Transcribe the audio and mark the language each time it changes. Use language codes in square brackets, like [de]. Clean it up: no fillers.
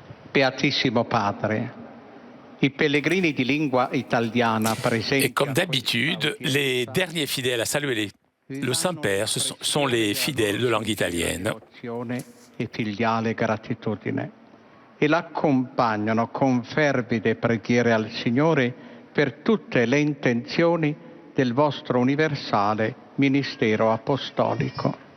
[it] Beatissimo Padre, i pellegrini di lingua italiana presenti. [fr] Et comme d'habitude, les derniers fidèles à saluer le Saint-Père sont les fidèles de langue italienne. [it] E filiale gratitudine e l'accompagnano con fervide preghiere al Signore per tutte le intenzioni del vostro universale ministero apostolico.